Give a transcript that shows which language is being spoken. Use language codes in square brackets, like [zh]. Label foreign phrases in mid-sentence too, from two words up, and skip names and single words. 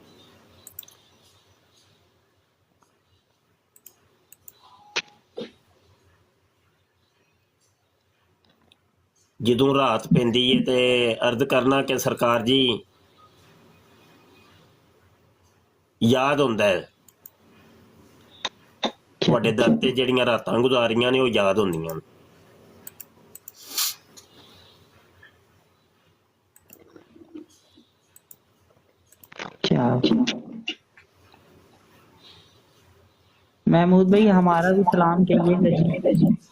[pa] جدوں رات پیندی ہے تے عرض کرنا کہ سرکار جی یاد ہوندا ہے، تواڈے در تے جڑیاں راتاں گزاریاں نے وہ یاد ہوندیاں. [ur] کیا محمود بھائی ہمارا بھی سلام کہیے گا جی.